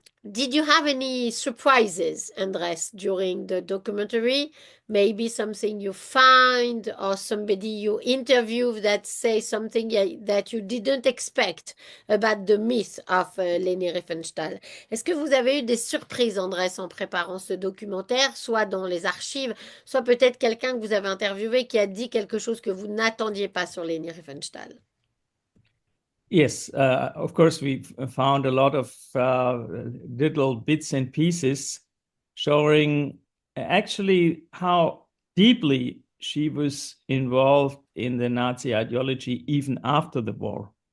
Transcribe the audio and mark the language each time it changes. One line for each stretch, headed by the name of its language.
English: Did you have any surprises, Andrés, during the documentary? Maybe something you find or somebody you interviewed that say something that you didn't expect about the myth of Leni Riefenstahl.
French: Est-ce que vous avez eu des surprises, Andrés, en préparant ce documentaire, soit dans les archives, soit peut-être quelqu'un que vous avez interviewé qui a dit quelque chose que vous n'attendiez pas sur Leni Riefenstahl?
English: Yes, of course, we found a lot of little bits and pieces showing actually how deeply she was involved in the Nazi ideology even after the war.